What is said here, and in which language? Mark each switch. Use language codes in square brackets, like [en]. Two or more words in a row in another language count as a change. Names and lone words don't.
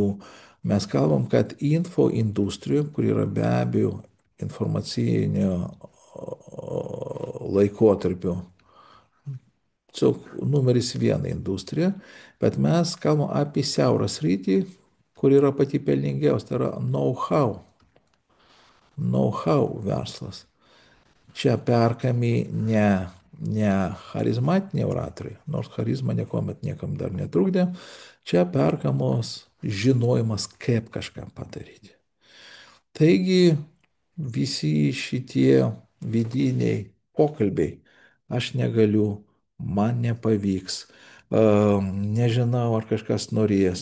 [lt] Mes kalbam, kad info industrija, kur yra be abejo informacinio laikotarpio tiesiog numeris viena industrija, bet mes kalbam apie siaurą sritį, kur yra pati pelningiausia, tai yra know-how. Know-how verslas. Čia perkami ne charizmatiniai oratoriai, nors charizma niekuomet niekam dar netrukdė, čia perkamos žinojimas, kaip kažką padaryti. Taigi visi šitie vidiniai pokalbiai, aš negaliu, man nepavyks, nežinau, ar kažkas norės.